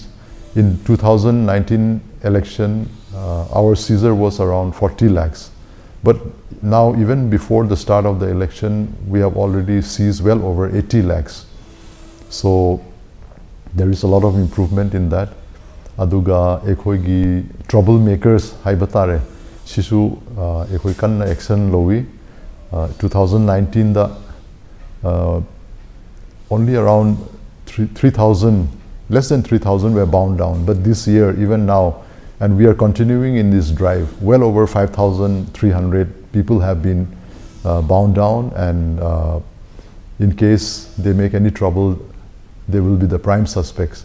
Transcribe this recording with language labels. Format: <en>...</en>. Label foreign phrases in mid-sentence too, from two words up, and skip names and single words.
<en>In 2019 election, our seizure was around 40 lakhs. But now, even before the start of the election, we have already seized well over 80 lakhs. So there is a lot of improvement in that.</en> <mni>Aduga ekhoigi troublemakers haibatare sisu ekhoi kanna action lowi.</mni> <en>2019 da only around 3,000, less than 3,000 were bound down. But this year, even now, and we are continuing in this drive, well over 5,300 people have been bound down, and in case they make any trouble, they will be the prime suspects.</en>